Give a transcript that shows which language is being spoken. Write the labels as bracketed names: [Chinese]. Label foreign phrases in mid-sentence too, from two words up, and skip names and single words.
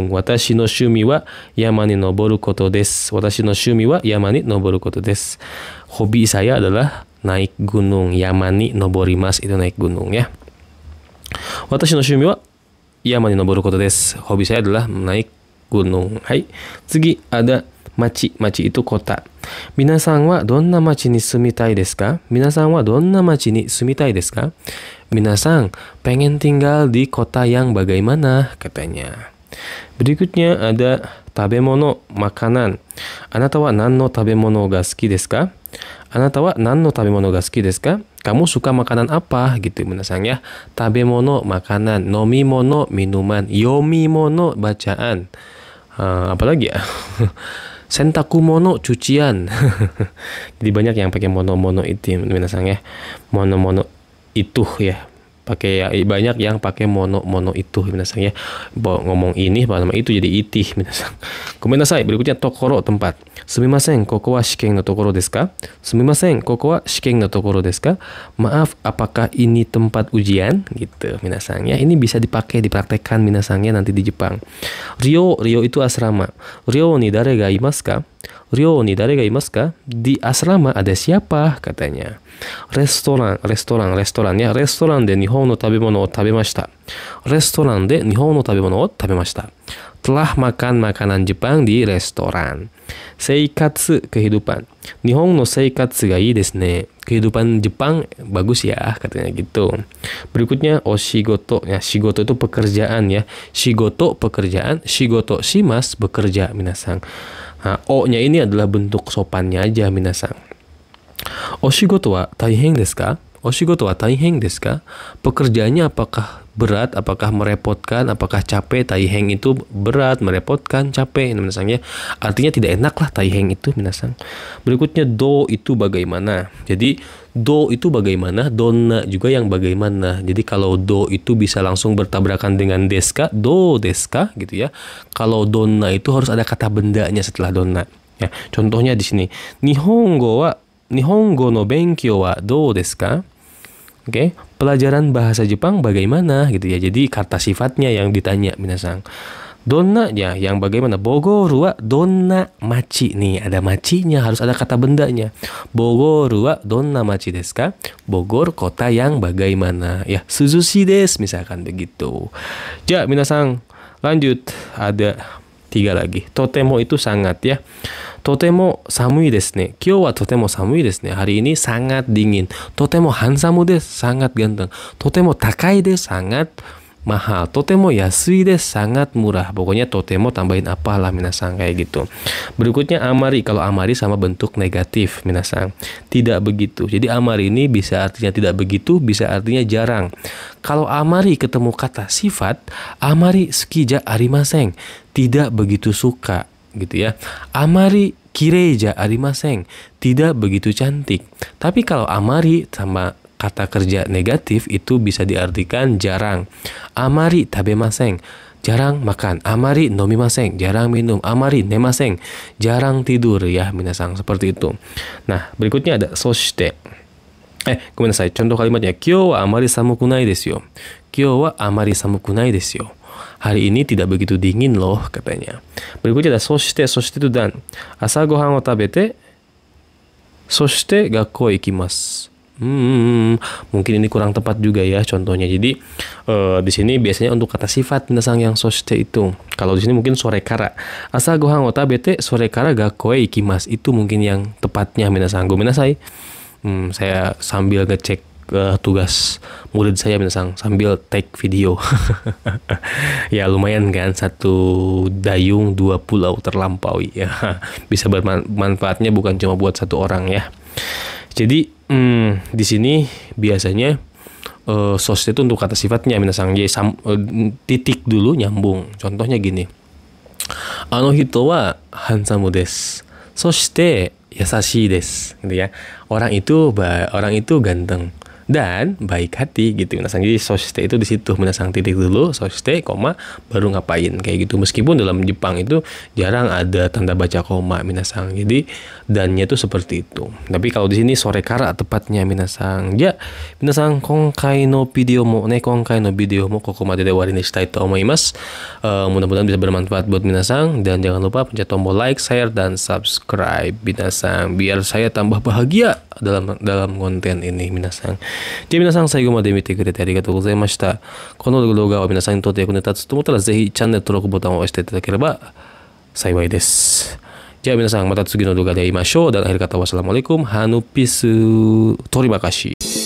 [Japanese] 私の趣味は山に登ることです. 私の趣味は山に登ることです. [Indonesian] Hobi saya adalah naik gunung. [Japanese] 山に登ります [Indonesian] itu naik gunung ya. [Japanese] 私の趣味は山に登ることです. [Indonesian] Hobi saya adalah naik gunung. Hai. Tsugi ada machi. Machi itu kota. [Japanese] 皆さんはどんな町に住みたいですか? 皆さんはどんな町に住みたいですか? [Indonesian] Minasan pengen tinggal di kota yang bagaimana katanya. Berikutnya ada tabemono, makanan. [Japanese] あなたは何の食べ物が好きですか？あなたは何の食べ物が好きですか? [Indonesian] Kamu suka makanan apa gitu minasan ya. Tabemono, makanan. Nomimono, minuman. Yomimono, bacaan. Apalagi ya? Sentakumono, cucian. Jadi banyak yang pakai mono itu minasan ya. Mono itu ya. Pakai ya, banyak yang pakai mono itu minasan ya. Ngomong ini nama itu jadi itih minasan. Gomenasai. [Japanese] Berikutnya tokoro, tempat. すみません、ここは試験の所ですか? すみません、ここは試験の所ですか? [Indonesian] Maaf, apakah ini tempat ujian? Gitu minasan ya. Ini bisa dipakai, dipraktekkan minasan ya nanti di Jepang. Ryo itu asrama. [Japanese] 寮に誰がいますか? 寮に誰がいますか? [Indonesian] Di asrama ada siapa katanya. Restoran ya. [Japanese] レストランで日本の食べ物を食べました。レストランで日本の食べ物を食べました. [Indonesian] Telah makan makanan Jepang di restoran. Seikatsu, kehidupan. [Japanese] 日本の生活がいいですね. [Indonesian] Kehidupan Jepang bagus ya katanya gitu. Berikutnya oshigoto ya. Shigoto itu pekerjaan ya. Shigoto pekerjaan. [Japanese] 仕事します [Indonesian] bekerja minasang. Nah, o-nya ini adalah bentuk sopannya aja minasang. [Japanese] お仕事は大変ですか？お仕事は大変ですか? [Indonesian] Pekerjaannya apakah berat, apakah merepotkan, apakah capek? Taihen itu berat, merepotkan, capek minasang ya. Artinya tidak enak lah taihen itu minasang. Berikutnya do itu bagaimana. Jadi do itu bagaimana, donna juga yang bagaimana. Jadi kalau do itu bisa langsung bertabrakan dengan [Japanese] ですか、どうですか [Indonesian] gitu ya. Kalau donna itu harus ada kata bendanya setelah donna. Ya, contohnya di sini. [Japanese] 日本語は日本語の勉強はどうですか? [Indonesian] Oke, pelajaran bahasa Jepang bagaimana gitu ya. Jadi kata sifatnya yang ditanya minasang. Donna nya yang bagaimana? [Japanese] ボゴールはどんな町. [Indonesian] Nih, ada machinya, harus ada kata bendanya. [Japanese] ボゴールはどんな町ですか? [Indonesian] Bogor kota yang bagaimana? Ya, [Japanese] 涼しいです [Indonesian] misalkan begitu. [Japanese] じゃ、皆さん, [Indonesian] lanjut. Ada 3 lagi. Totemo itu sangat ya. [Japanese] とても寒いですね。今日はとても寒いですね. [Indonesian] Hari ini sangat dingin. [Japanese] とてもハンサムです, [Indonesian] sangat ganteng. [Japanese] とても高いです, [Indonesian] sangat mahal. [Japanese] とても安いです, [Indonesian] sangat murah. Pokoknya totemo tambahin apalah minasang kayak gitu. Berikutnya amari. Kalau amari sama bentuk negatif minasang. Tidak begitu. Jadi amari ini bisa artinya tidak begitu, bisa artinya jarang. Kalau amari ketemu kata sifat, [Japanese] あまり好きじゃありません. [Indonesian] Tidak begitu suka gitu ya. [Japanese] あまりきれいじゃありません. [Indonesian] Tidak begitu cantik. Tapi kalau amari sama kata kerja negatif itu bisa diartikan jarang. [Japanese] あまり食べません, [Indonesian] jarang makan. [Japanese] あまり飲みません, [Indonesian] jarang minum. [Japanese] あまり寝ません, [Indonesian] jarang tidur ya minasang, seperti itu. Nah, berikutnya ada soshite. Gomenasai, contoh kalimatnya. [Japanese] 今日はあまり寒くないですよ。今日はあまり寒くないですよ. [Indonesian] Hari ini tidak begitu dingin loh katanya. Berikutnya ada soshite. Soshite itu dan. [Japanese] 朝ご飯を食べて、そして学校行きます. [Indonesian] Mungkin ini kurang tepat juga ya contohnya. Jadi di sini biasanya untuk kata sifat minasang yang soshite itu. Kalau di sini mungkin [Japanese] それから. 朝ご飯を食べてそれから学校へ行きます. [Indonesian] Itu mungkin yang tepatnya minasang. Gomenasai. Saya sambil ngecek tugas murid saya minasang sambil [English] take video. [Indonesian] Ya lumayan kan, 1 dayung 2 pulau terlampaui ya. Bisa bermanfaatnya bukan cuma buat 1 orang ya. Jadi di sini biasanya soshite itu untuk kata sifatnya minasang. Jadi titik dulu nyambung. Contohnya gini. [Japanese] あの人はハンサムです. そして優しいです [Indonesian] gitu ya. Orang itu ganteng dan baik hati gitu minasang. Jadi soshite itu di situ minasang, titik dulu soshite koma baru ngapain kayak gitu. Meskipun dalam Jepang itu jarang ada tanda baca koma minasang. Jadi dannya itu seperti itu. Tapi kalau di sini [Japanese] それから [Indonesian] tepatnya minasang. [Japanese] はい、皆さん今回のビデオもここまでで終わりにしたいと思います. [Indonesian] Mudah-mudahan bisa bermanfaat buat minasang, dan jangan lupa pencet tombol [English] like, share [Indonesian] dan subscribe minasang biar saya tambah bahagia dalam konten ini minasang. [Japanese] じゃあ皆さん最後まで見てくれてありがとうございました。この動画は皆さんにとって役に立つと思ったらぜひチャンネル登録ボタンを押していただければ幸いです。じゃあ皆さんまた次の動画で会いましょう。 [Indonesian] Dan akhir kata wassalamualaikum. Hanupis. Terima kasih.